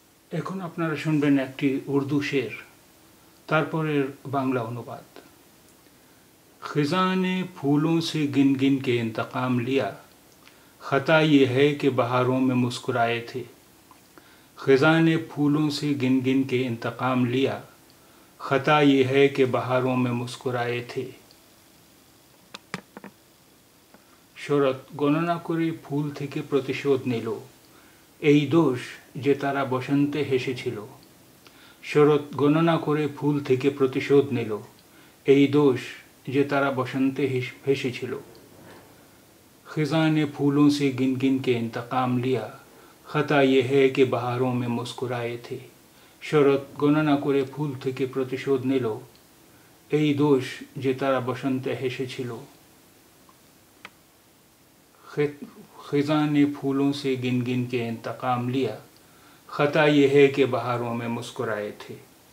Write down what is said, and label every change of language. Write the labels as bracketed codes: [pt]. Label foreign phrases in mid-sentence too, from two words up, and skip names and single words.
[bn] এখন আপনারা শুনবেন একটি উর্দু শের, তারপরের বাংলা অনুবাদ। [ur] خزاں نے پھولوں سے گن گن کے انتقام لیا، خطا یہ ہے کہ بہاروں میں مسکرائے تھے۔ خزاں نے پھولوں سے گن گن کے انتقام لیا، خطا یہ ہے کہ بہاروں میں مسکرائے تھے۔ [bn] শরৎ গণনা করে ফুল থেকে প্রতিশোধ নিল, এই দোষ যে তারা বসন্তে হেসেছিল। শরৎ গণনা করে ফুল থেকে প্রতিশোধ নিল, এই দোষ যে তারা বসন্তে হেসেছিল। [ur] خزاں نے پھولوں سے گن گن کے انتقام لیا، خطا یہ ہے کہ بہاروں میں مسکرائے تھے۔ [bn] শরৎ গণনা করে ফুল থেকে প্রতিশোধ নিল, এই দোষ যে তারা বসন্তে হেসেছিল। [ur] خزاں نے پھولوں سے گن گن کے انتقام لیا، خطا یہ ہے کہ بہاروں میں مسکرائے تھے۔